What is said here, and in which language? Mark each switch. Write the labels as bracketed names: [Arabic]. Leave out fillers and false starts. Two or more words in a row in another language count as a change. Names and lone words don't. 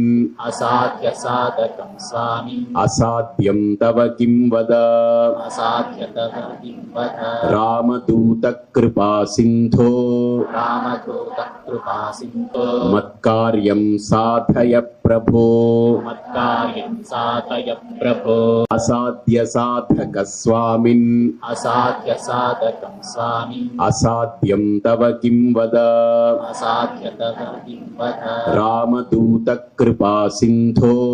[Sanskrit] అసాధ్య సాధకం స్వామి అసాధ్యం తవ కిం వద అసాధ్య తవ కిం వద రామదూత కృపా సింధో రామదూత కృపా సింధో మత్కార్యం సాధయ प्रभो मत्कार्यं साधय प्रभो असाध्यसाधक स्वामिन् असाध्यसाधकं स्वामी असाध्यं तव किं वद असाध्यतः किं वद रामदूतकृपा सिन्धो